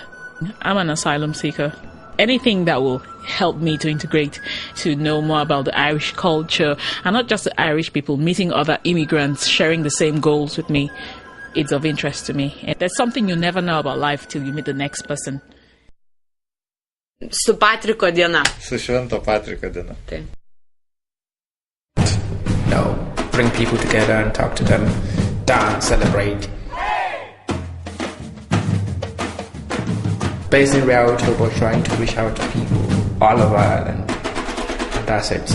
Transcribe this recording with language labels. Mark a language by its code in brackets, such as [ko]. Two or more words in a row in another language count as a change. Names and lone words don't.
[en] I'm an asylum seeker. Anything that will help me to integrate, to know more about the Irish culture, and not just the Irish people, meeting other immigrants, sharing the same goals with me, it's of interest to me. And there's something you never know about life till you meet the next person. [lt] Su Patriko diena. Su Švento Patriko diena. Taip. [en] Bring people together and talk to them, dance, celebrate. Based in reality, we're trying to reach out to people all over Ireland. And that's it.